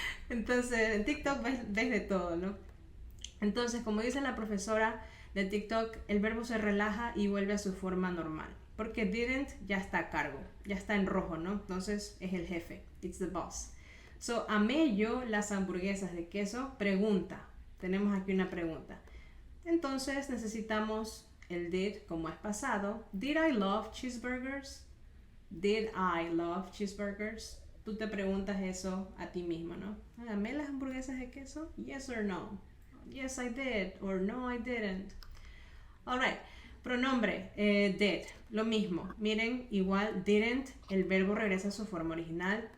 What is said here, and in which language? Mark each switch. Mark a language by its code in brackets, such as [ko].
[es] Entonces en TikTok ves de todo, ¿no? Entonces, como dice la profesora de TikTok, el verbo se relaja y vuelve a su forma normal. Porque didn't ya está a cargo, ya está en rojo, ¿no? Entonces es el jefe, [en] it's the boss. [es] So, amé yo las hamburguesas de queso, pregunta. Tenemos aquí una pregunta. Entonces necesitamos el did como es pasado. [en] Did I love cheeseburgers? Did I love cheeseburgers? [es] Tú te preguntas eso a ti mismo, ¿no? ¿Amé las hamburguesas de queso? [en] Yes or no? Yes, I did, or no, I didn't. Alright, [es] pronombre, did, lo mismo. Miren, igual, didn't, el verbo regresa a su forma original.